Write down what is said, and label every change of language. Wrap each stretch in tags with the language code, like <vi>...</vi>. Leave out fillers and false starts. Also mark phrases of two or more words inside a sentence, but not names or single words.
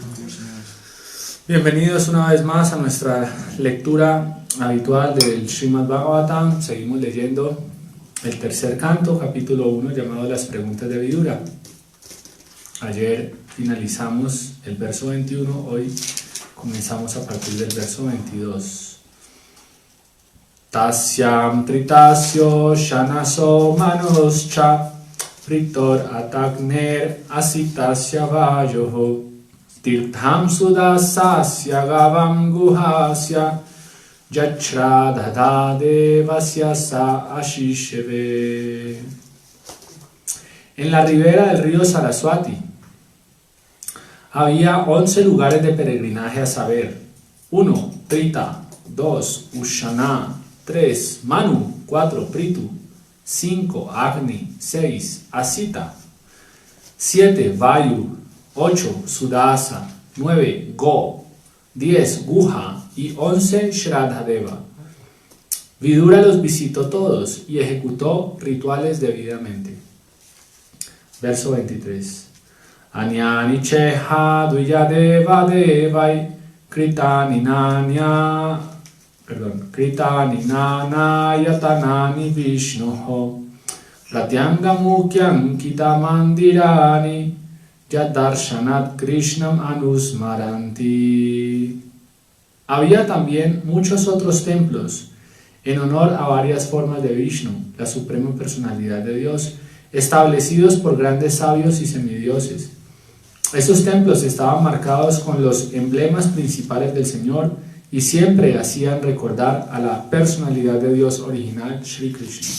<es>Bienvenidos una vez más a nuestra lectura habitual del Srimad Bhagavatam. Seguimos leyendo el tercer canto, capítulo 1, llamado Las Preguntas de Vidura. Ayer finalizamos el verso 21, hoy comenzamos a partir del verso 22.</es> <sa>तस्यां त्रितस्योशनसो मनोश्च पृथोरथाग्नेरसितस्य वायोः तीर्थं सुदासस्य गवां गुहस्य यच्छ्राद्धदेवस्य स आसिषेवे.</sa> <es>En la ribera del río Saraswati había 11 lugares de peregrinaje, a saber: 1. Trita, 2. Ushana, 3. Manu, 4. Pritu, 5. Agni, 6. Asita, 7. Vayu, 8. Sudasa, 9. Go, 10. Guha y 11. Shraddhadeva. Vidura los visitó todos y ejecutó rituales debidamente. Verso 23.</es> <sa>अन्यानि चेह द्विजदेवदेवैः कृतानि नाना कृतानि नानायतनानि विष्णोः प्रत्यङ्ग मुख्याङ्कितमन्दिराणि यद्दर्शनात् कृष्णम् अनुस्मरन्ति.</sa> <es>Había también muchos otros templos en honor a varias formas de Vishnu, la suprema personalidad de Dios, establecidos por grandes sabios y semidioses. Esos templos estaban marcados con los emblemas principales del Señor y siempre hacían recordar a la personalidad de Dios original, Sri Krishna.</es>